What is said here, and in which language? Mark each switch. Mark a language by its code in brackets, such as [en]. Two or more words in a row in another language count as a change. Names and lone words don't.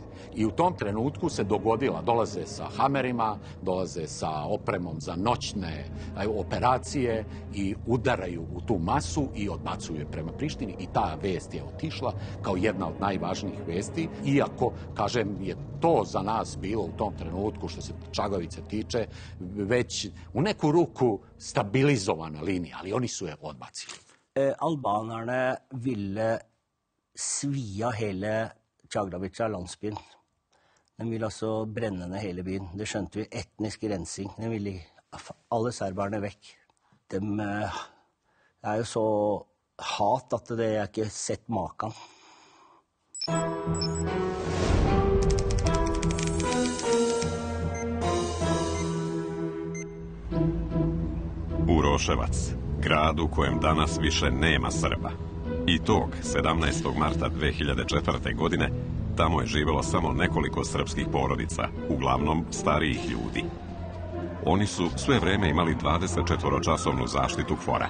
[sr] I u tom trenutku se dogodila, dolaze sa hamerima, dolaze sa opremom za noćne operacije i udaraju u tu masu i odbacuju je prema Prištini, i ta vest je otišla kao jedna od najvažnijih vesti, iako, kažem, je to za nas bilo u tom trenutku, što se Čaglavice tiče, već u neku ruku stabilizovana linija, ali oni su je odbacili. [no] Albanerne ville svia hele Čaglavica, landsbyen. De ville altså brenne ned hele byen. Det skjønte vi, etnisk rensing. De ville alle serberne vekk. De er jo så hat at det er ikke sett maken. [sr] Uroševac, grad u kojem danas više nema Srba. I tog 17. marta 2004. godine tamo je živelo samo nekoliko srpskih porodica, uglavnom starijih ljudi. Oni su sve vreme imali 24-časovnu zaštitu KFOR-a.